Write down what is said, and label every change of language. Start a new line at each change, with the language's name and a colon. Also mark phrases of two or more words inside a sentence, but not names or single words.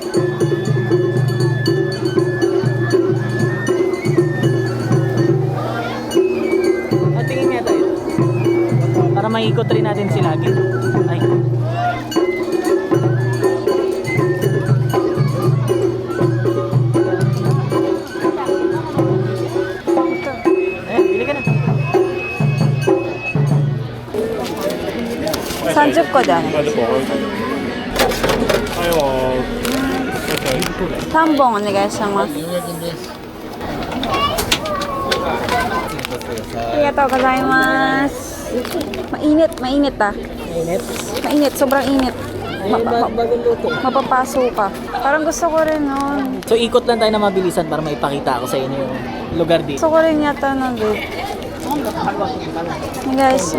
Filipino: At tingin nga tayo. Para maikot rin natin si Lagi. Ay. Bili ka na.
Japanese: 30個でお願いし3本お願いします。ありがとうございます。
Filipino: Mainit, mainit ah. Init. Mainit, sobrang init. Bagong luto. Mapapaso ka. Parang gusto ko rin nun. So ikot lang tayo na mabilisan para maipakita ko sa inyo yung lugar dito. Gusto ko rin yata nun, babe.
English: Hey guys.